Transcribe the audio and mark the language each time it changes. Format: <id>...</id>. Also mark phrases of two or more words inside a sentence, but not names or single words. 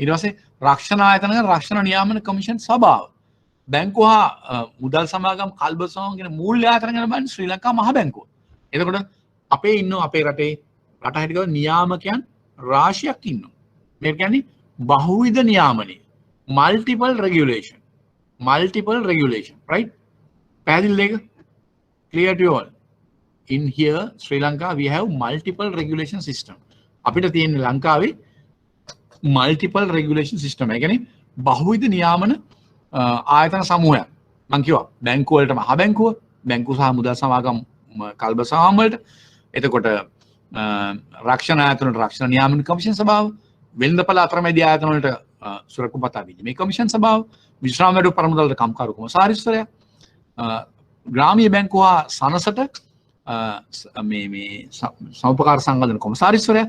<si>ඊට පස්සේ රක්ෂණ ආයතන ගැන රක්ෂණ නියාමන කමිෂන් සභාව. බැංකුව හා මුදල් සමාගම් කල්බසෝන් කියන මූල්‍ය ආයතන ගැන බලන්නේ ශ්‍රී ලංකා මහ බැංකුව. එතකොට අපේ ඉන්නවා අපේ රටේ රට හැටියට නියාමකයන් රාශියක් ඉන්නවා. මේ කියන්නේ බහුවිධ නියාමනය.</si> <en>multiple regulation, right?</en> <si>පැහැදිලිද ඒක?</si> <en>Clear to all. In here Sri Lanka we have multiple regulation system.</en> <si>අපිට තියෙන ලංකාවේ</si> <en>multiple regulation system.</en> <si>ඒ කියන්නේ බහුවිධ නියාමන ආයතන සමූහයක්. මම කිව්වා බැංකුව වලට මහ බැංකුව, බැංකු සහ මුදල් සමාගම් කල්බසාම් වලට, එතකොට රක්ෂණ ආයතන වලට රක්ෂණ නියාමන කමිෂන් සභාව, වෙළඳපළ අතරමැදි ආයතන වලට සුරකුපත්තා විනිමය කමිෂන් සභාව, විශ්‍රාම වැඩ පරමුදලට කම්කරු කොමසාරිස්වරයා, ග්‍රාමීය බැංකුව සනසට මේ සමුපකාර සංවර්ධන කොමසාරිස්වරයා.</si>